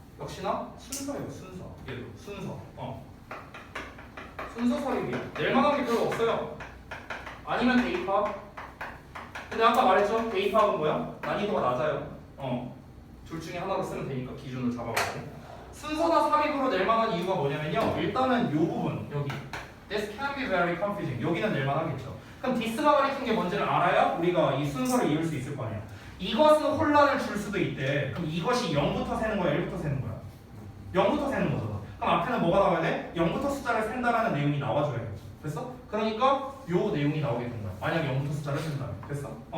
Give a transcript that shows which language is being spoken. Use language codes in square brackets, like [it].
[ko] 역시나 순서예요. 순서. 얘도 순서. 순서 서리이에요. 낼 만한 게 별로 없어요. 아니면 대입학. 근데 아까 말했죠? 대입학은 뭐야? 난이도가 낮아요. 둘 중에 하나로 쓰면 되니까 기준을 잡아가지고 순서나 삽입으로 낼 만한 이유가 뭐냐면요. 일단은 요 부분 여기 [en] This can be very confusing. [ko] 여기는 낼 만하겠죠. 그럼 this가 가리킨 게 뭔지를 알아야 우리가 이 순서를 이을 수 있을 거 아니야. 이것은 혼란을 줄 수도 있대. 그럼 이것이 0부터 세는 거야? 1부터 세는 거야? 0부터 세는 거잖아. 그럼 앞에는 뭐가 나와야 돼? 0부터 숫자를 센다라는 내용이 나와줘야겠죠. 됐어? 그러니까 요 내용이 나오게 된 거야. 만약 0부터 숫자를 센다면. 됐어?